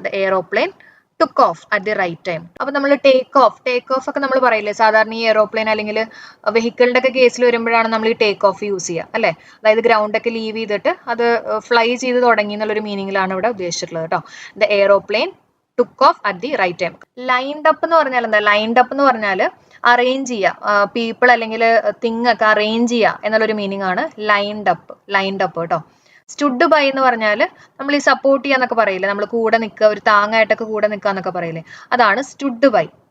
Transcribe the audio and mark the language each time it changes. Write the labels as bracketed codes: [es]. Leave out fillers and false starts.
[en] The aeroplane took off at the right time. [ml] അപ്പൊ നമ്മൾ take off ഒക്കെ നമ്മൾ പറയില്ലേ സാധാരണ ഈ എയ്റോപ്ലെയിൻ അല്ലെങ്കിൽ വെഹിക്കിളിന്റെ ഒക്കെ കേസിൽ വരുമ്പോഴാണ് നമ്മൾ ഈ ടേക്ക് ഓഫ് യൂസ് ചെയ്യുക അല്ലെ. അതായത് ഗ്രൗണ്ട് ഒക്കെ ലീവ് ചെയ്തിട്ട് അത് ഫ്ലൈ ചെയ്ത് തുടങ്ങി എന്നുള്ളൊരു മീനിങ്ങിലാണ് ഇവിടെ ഉദ്ദേശിച്ചിട്ടുള്ളത് കേട്ടോ. [en] The aeroplane took off at the right time. [ml] Lined up എന്ന് പറഞ്ഞാൽ എന്താ? ലൈൻഡ് അപ്പ് എന്ന് പറഞ്ഞാൽ അറേഞ്ച് ചെയ്യുക, പീപ്പിൾ അല്ലെങ്കിൽ തിങ് ഒക്കെ അറേഞ്ച് ചെയ്യുക എന്നുള്ളൊരു മീനിങ് ആണ് ലൈൻഡ് അപ്പ് കേട്ടോ. സ്റ്റുഡ് ബൈ എന്ന് പറഞ്ഞാൽ നമ്മൾ ഈ സപ്പോർട്ട് ചെയ്യാന്നൊക്കെ പറയില്ലേ, നമ്മൾ കൂടെ നിൽക്കുക, ഒരു താങ്ങായിട്ടൊക്കെ കൂടെ നിൽക്കുക എന്നൊക്കെ പറയില്ലേ, അതാണ് സ്റ്റുഡ് ബൈ.